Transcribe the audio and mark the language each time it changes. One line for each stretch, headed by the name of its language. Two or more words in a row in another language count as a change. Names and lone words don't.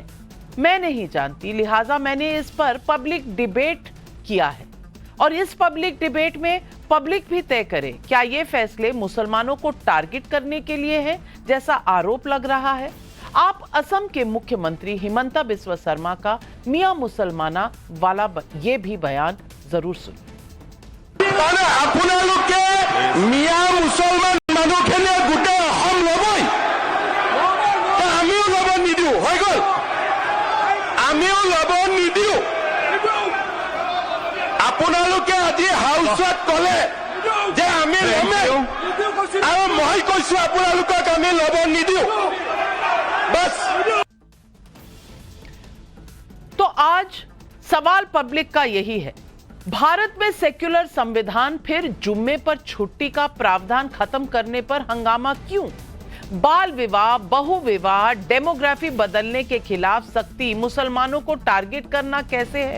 Hindi: मैं नहीं जानती, लिहाजा मैंने इस पर
English: public debate
Hindi: किया है और इस
English: public debate
Hindi: में पब्लिक भी तय करे क्या ये फैसले मुसलमानों को टारगेट करने के लिए है जैसा आरोप लग रहा है। आप असम के मुख्यमंत्री हिमंता बिस्वा शर्मा का मियां मुसलमाना वाला ये भी बयान जरूर सुनिए।
Assamese: আপোনালোকে আজি হাউচত কলে যে আমি লমে আৰু মই কৈছো আপোনালোকক আমি লব নিদিও बस।
Hindi: तो आज सवाल पब्लिक का यही है, भारत में सेक्युलर संविधान फिर जुम्मे पर छुट्टी का प्रावधान खत्म करने पर हंगामा क्यों? बाल विवाह, बहु विवाह, डेमोग्राफी बदलने के खिलाफ सख्ती, मुसलमानों को टारगेट करना कैसे है?